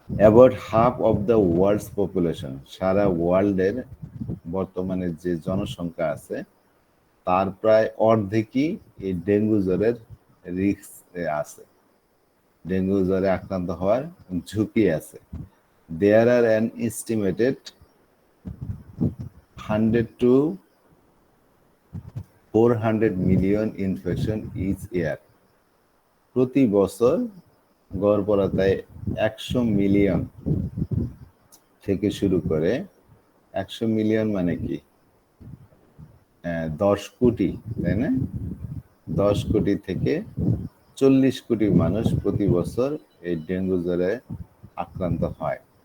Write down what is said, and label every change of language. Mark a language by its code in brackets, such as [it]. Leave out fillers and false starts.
[en] About half of the world's population, [bn] সারা ওয়ার্ল্ডের বর্তমানে যে জনসংখ্যা আছে তার প্রায় অর্ধেকই এই ডেঙ্গু জ্বরের রিস্ক আছে, ডেঙ্গু জ্বরে আক্রান্ত হওয়ার ঝুঁকি আছে। [en] There are an estimated 100 to 400 million infection each year. [bn] প্রতি বছর গড় পড়াতায় 100 মিলিয়ন থেকে শুরু করে, 100 মিলিয়ন মানে কি 10 কোটি, তাই না? 10 কোটি থেকে 40 কোটি মানুষ প্রতি বছর এই ডেঙ্গু জ্বরে আক্রান্ত হয়।